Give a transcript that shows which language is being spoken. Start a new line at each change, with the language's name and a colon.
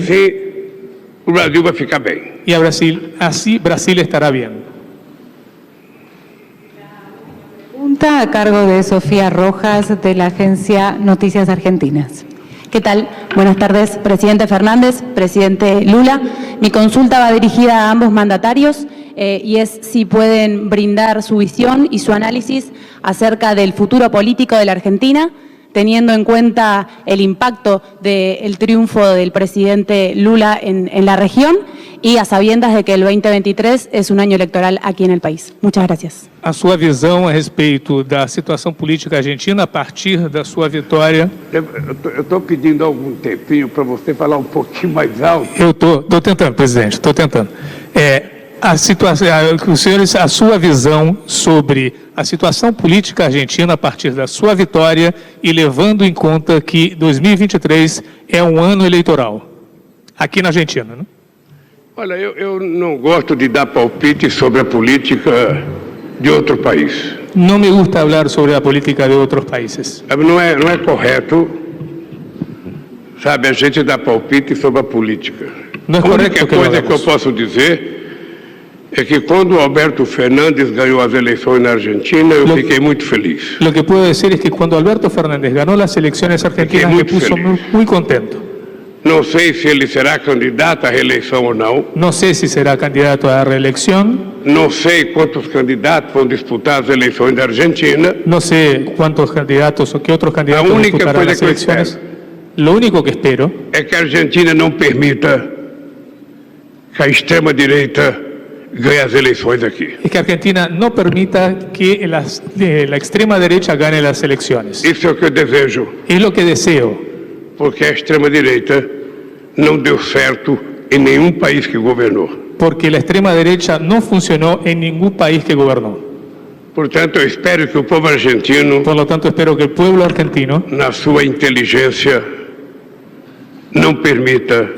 Portuguese: assim o Brasil vai ficar bem.
Spanish: y a Brasil, así Brasil estará bien. Pregunta a cargo de Sofía Rojas, de la agencia Noticias Argentinas. ¿Qué tal? Buenas tardes, presidente Fernández, presidente Lula. Mi consulta va dirigida a ambos mandatarios y es si pueden brindar su visión y su análisis acerca del futuro político de la Argentina, teniendo en cuenta el impacto del triunfo del presidente Lula en la región y a sabiendas de que el 2023 es un año electoral aquí en el país. Muchas gracias.
Portuguese: A sua visão a respeito da situação política argentina a partir da sua vitória. Eu estou pedindo algum tempinho para você falar um pouquinho mais alto. Eu estou tentando, presidente, estou tentando. A situação, os senhores, a sua visão sobre a situação política argentina a partir da sua vitória e levando em conta que 2023 é um ano eleitoral aqui na Argentina, né? Olha, eu não gosto de dar palpite sobre a política de outro país.
Spanish: No me gusta hablar sobre la política de otros países.
Portuguese: Não é correto, sabe, a gente dar palpite sobre a política. Não é a única correto que coisa
Spanish: lo
Portuguese: que eu
Spanish: hagamos.
Portuguese: posso dizer é que quando o Alberto Fernandes ganhou as eleições na Argentina, eu fiquei muito feliz.
Spanish: Lo que puedo decir es que cuando Alberto Fernández ganó las elecciones argentinas me puso muy contento.
Portuguese: Não sei se ele será candidato à reeleição ou não.
Spanish: No sé si será candidato a la reelección,
Portuguese: Não sei quantos candidatos vão disputar as eleições da Argentina.
Spanish: no sé cuántos candidatos o qué otros candidatos La única disputarán las que yo elecciones. Lo único que espero
Portuguese: É que a Argentina não permita que a extrema-direita ganhe as eleições aqui.
Spanish: es que Argentina no permita que la extrema derecha gane las elecciones.
Portuguese: Isso é o que eu desejo,
Spanish: Es lo que deseo,
Portuguese: porque a extrema-direita não deu certo em nenhum país que governou.
Spanish: porque la extrema derecha no funcionó en ningún país que gobernó.
Portuguese: Portanto, eu espero que o povo argentino,
Spanish: Por lo tanto, espero que el pueblo argentino,
Portuguese: na sua inteligência, não permita